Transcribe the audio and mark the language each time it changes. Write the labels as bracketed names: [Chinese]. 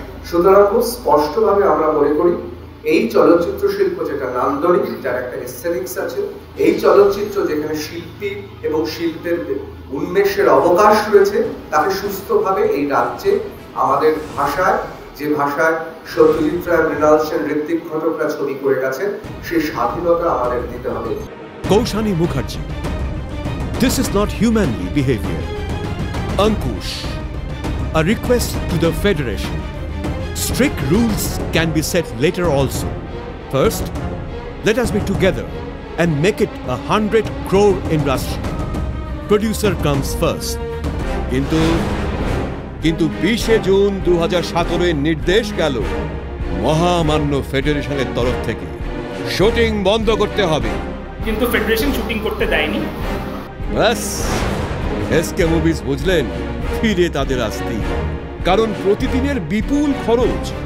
[Bangla] সুতরাং খুব স্পষ্টভাবে আমরা মনে করি এই চলচ্চিত্র শিল্প যেটা নান্দনিক, যার একটা এস্থেটিক্স আছে, এই চলচ্চিত্র যেখানে শিল্পী এবং শিল্পের উন্মেষের অবকাশ রয়েছে, তাকে সুস্থভাবে এই রাজ্যে আমাদের ভাষায়, যে ভাষায় সত্যজিৎ রায়, মৃণাল সেন, ঋত্বিক ঘটকরা ছবি করে গেছেন, সেই স্বাধীনতা আমাদের দিতে হবে। [English] Koushani Mukherjee, this is not humanly behavior. Ankush, a request to the Federation. Strict rules can be set later also. First, let us be together and make it a 100 crore industry. Producer comes first. [Bangla] কিন্তু 20 June 2017 নির্দেশ গেল মহামান্য ফেডারেশনের তরফ থেকে shooting বন্ধ করতে হবে। কিন্তু ফেডারেশন শুটিং করতে দেয়নি। ব্যাস, এসকে মুভিজ বুঝলেন ফিরে তাদের আসতি, কারণ প্রতিদিনের বিপুল খরচ।